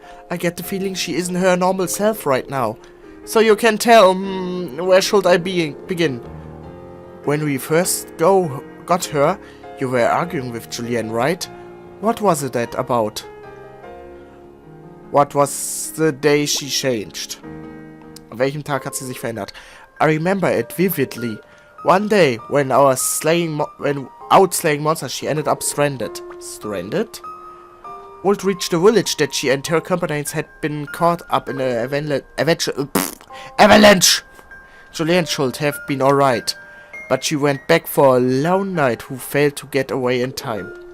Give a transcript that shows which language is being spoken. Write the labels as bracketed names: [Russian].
[English] I get the feeling she isn't her normal self right now. So you can tell, where should I begin? When we first got her, you were arguing with Julian, right? What was it that about? What was the day she changed? [German] An welchem Tag hat sie sich verändert? [English] I remember it vividly. One day, when out slaying monsters, she ended up stranded. Stranded? Would reach the village that she and her companions had been caught up in an avalanche. Julian should have been alright, but she went back for a lone knight who failed to get away in time.